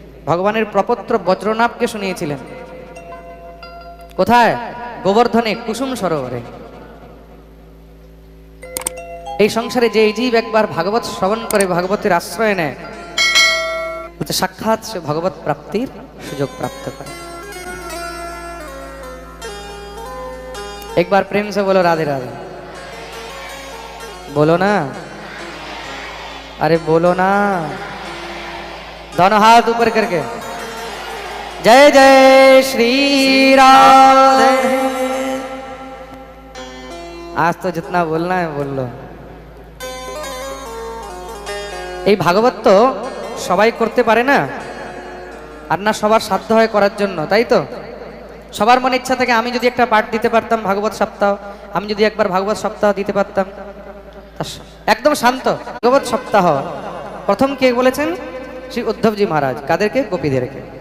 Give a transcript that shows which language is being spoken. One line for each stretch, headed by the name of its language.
Bangla: ভগবানের প্রপত্র বজ্রনাভকে শুনিয়েছিলেন। কোথায়? গোবর্ধনে কুসুম সরোবরে। এই সংসারে যে জীব একবার ভাগবত শ্রবণ করে, ভাগবতের আশ্রয় নেয়, সাক্ষাৎ সে ভগবত প্রাপ্তির সুযোগ প্রাপ্ত করে। একবার
Hindi: प्रेम से बोलो राधे राधे। बोलो ना, अरे बोलो ना, दोनों हाथ ऊपर करके जय जय श्री राधे। आज तो जितना बोलना है बोल लो।
Bangla: এই ভাগবত তো সবাই করতে পারে না, আর না সবার সাধ্য হয় করার জন্য, তাই তো? সবার মনে ইচ্ছা থেকে আমি যদি একটা পাঠ দিতে পারতাম ভাগবত সপ্তাহ, আমি যদি একবার ভাগবত সপ্তাহ দিতে পারতাম। একদম শান্ত ভাগবত সপ্তাহ প্রথম কে বলেছেন? শ্রী উদ্ধবজি মহারাজ। কাদেরকে? গোপীদেরকে।